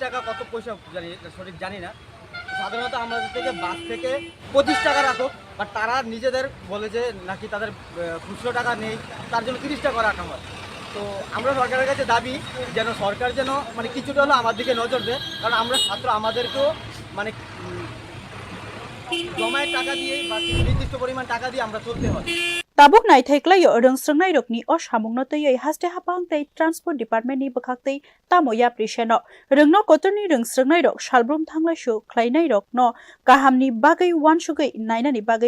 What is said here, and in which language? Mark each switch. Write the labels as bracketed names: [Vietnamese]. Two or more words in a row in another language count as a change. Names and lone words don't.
[Bangla] টাকা কত পয়সা সঠিক জানি না সাধারণত আমাদের থেকে বাস থেকে 25 টাকা রাখো বাট তারা নিজেদের বলে যে নাকি তাদের খুচরো টাকা নেই তার জন্য 30 টাকা রাখা হয় তো আমরা সরকারের কাছে দাবি যেন সরকার যেন মানে কিছুটা হলো আমার দিকে নজর দেয় কারণ আমরা ছাত্র আমাদেরকেও মানে জমায়েত টাকা দিয়ে বা নির্দিষ্ট পরিমাণ টাকা দিয়ে আমরা চলতে হয় [Kok Borok] tabuk naithaiklayo rungsrungnai rokni o samungno tei haste hapang tei [English] transport department [Kok Borok] ni bkhaktei tamo yapri seno rungno kotorni rungsrungnai rok salbrum thanglai shu khlainai rok no kahamni bagai wansugei nainani bagai